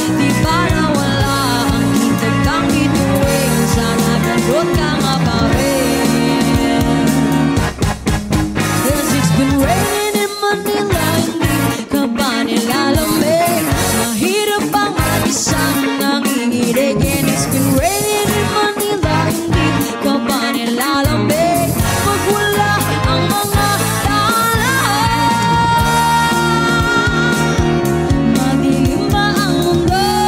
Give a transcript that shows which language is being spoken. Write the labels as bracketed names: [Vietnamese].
[Filipino] Di ba nawala ang kitag kang bituin? Sana ganun ka nga pa rin. [English] 'Cause it's been raining in Manila, [Filipino] hindi ka ba nilalamig? Mahirap bang mag-isang nanginginig? [English] And it's been raining in Manila, [Filipino] hindi ka ba nilalamig? Pag wala ang mga daan, madilim ba ang mundo?